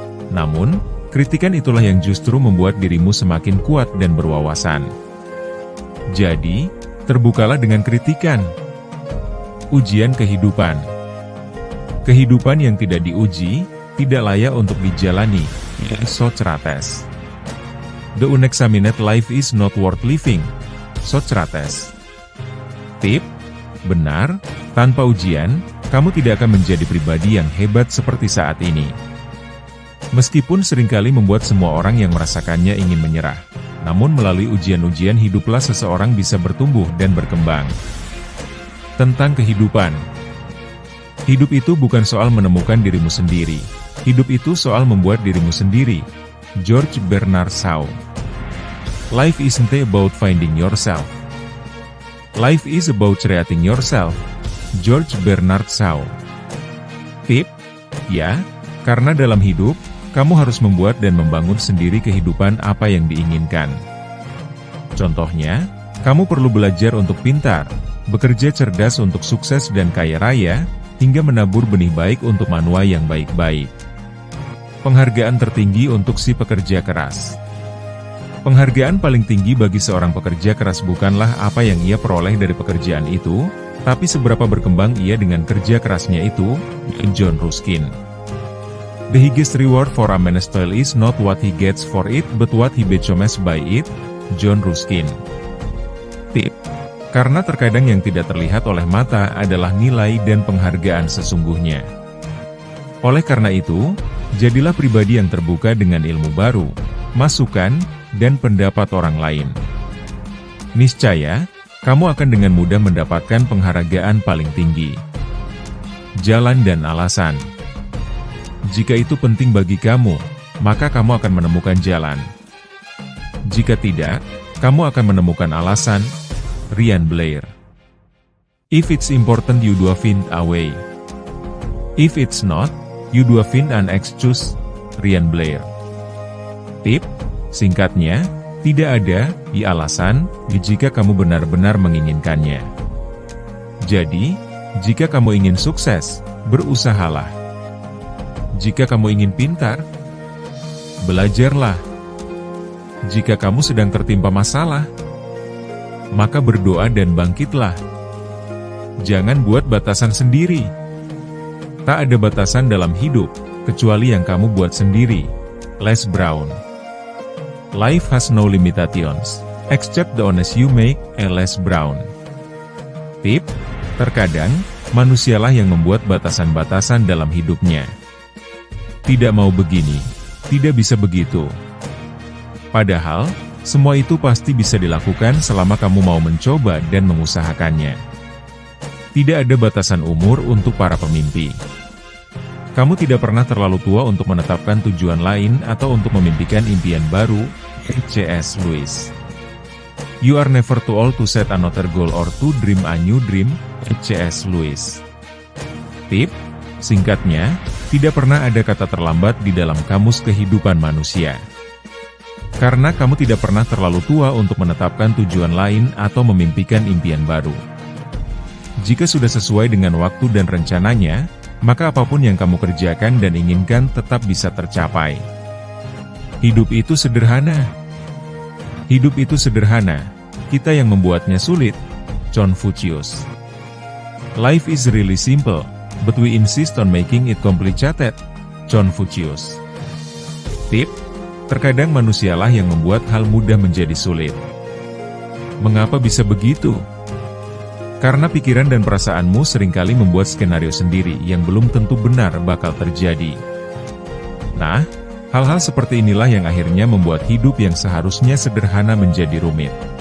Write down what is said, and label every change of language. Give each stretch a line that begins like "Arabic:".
Indonesian: Namun, kritikan itulah yang justru membuat dirimu semakin kuat dan berwawasan. Jadi, terbukalah dengan kritikan. Ujian kehidupan. Kehidupan yang tidak diuji, tidak layak untuk dijalani. Socrates.
English: The unexamined life is not worth living.
Indonesian: Socrates. Tip, benar, tanpa ujian, kamu tidak akan menjadi pribadi yang hebat seperti saat ini. Meskipun seringkali membuat semua orang yang merasakannya ingin menyerah, namun melalui ujian-ujian hiduplah seseorang bisa bertumbuh dan berkembang. Tentang kehidupan. Hidup itu bukan soal menemukan dirimu sendiri. Hidup itu soal membuat dirimu sendiri. George Bernard Shaw.
English: Life isn't about finding yourself. Life is about creating yourself.
Indonesian: George Bernard Shaw. Tip, ya, karena dalam hidup, kamu harus membuat dan membangun sendiri kehidupan apa yang diinginkan. Contohnya, kamu perlu belajar untuk pintar, bekerja cerdas untuk sukses dan kaya raya, hingga menabur benih baik untuk manusia yang baik-baik. Penghargaan tertinggi untuk si pekerja keras. Penghargaan paling tinggi bagi seorang pekerja keras bukanlah apa yang ia peroleh dari pekerjaan itu, tapi seberapa berkembang ia dengan kerja kerasnya itu. John Ruskin.
English: The highest reward for a man's toil is not what he gets for it, but what he becomes by it.
Indonesian: John Ruskin. Tip, karena terkadang yang tidak terlihat oleh mata adalah nilai dan penghargaan sesungguhnya. Oleh karena itu, Jadilah pribadi yang terbuka dengan ilmu baru, masukan, dan pendapat orang lain. Niscaya, kamu akan dengan mudah mendapatkan penghargaan paling tinggi. Jalan dan alasan. Jika itu penting bagi kamu, maka kamu akan menemukan jalan. Jika tidak, kamu akan menemukan alasan. Ryan Blair.
English: If it's important, you do find a way. If it's not, you do find an excuse.
Indonesian: Ryan Blair. Tip, singkatnya, tidak ada alasan jika kamu benar-benar menginginkannya. Jadi, jika kamu ingin sukses, berusahalah. Jika kamu ingin pintar, belajarlah. Jika kamu sedang tertimpa masalah, maka berdoa dan bangkitlah. Jangan buat batasan sendiri. Tak ada batasan dalam hidup, kecuali yang kamu buat sendiri. Les Brown.
English: Life has no limitations, except the honest you make.
Indonesian: Les Brown. Tip, terkadang, manusialah yang membuat batasan-batasan dalam hidupnya. Tidak mau begini, tidak bisa begitu. Padahal, semua itu pasti bisa dilakukan selama kamu mau mencoba dan mengusahakannya. Tidak ada batasan umur untuk para pemimpi. Kamu tidak pernah terlalu tua untuk menetapkan tujuan lain atau untuk memimpikan impian baru. C.S. Lewis.
English: You are never too old to set another goal or to dream a new dream.
Indonesian: C.S. Lewis. Tip, singkatnya, tidak pernah ada kata terlambat di dalam kamus kehidupan manusia. Karena kamu tidak pernah terlalu tua untuk menetapkan tujuan lain atau memimpikan impian baru. Jika sudah sesuai dengan waktu dan rencananya, maka apapun yang kamu kerjakan dan inginkan tetap bisa tercapai. Hidup itu sederhana. Hidup itu sederhana, kita yang membuatnya sulit. Confucius.
English: Life is really simple, but we insist on making it complicated.
Indonesian: Confucius. Tip, terkadang manusialah yang membuat hal mudah menjadi sulit. Mengapa bisa begitu? Karena pikiran dan perasaanmu seringkali membuat skenario sendiri yang belum tentu benar bakal terjadi. Nah, hal-hal seperti inilah yang akhirnya membuat hidup yang seharusnya sederhana menjadi rumit.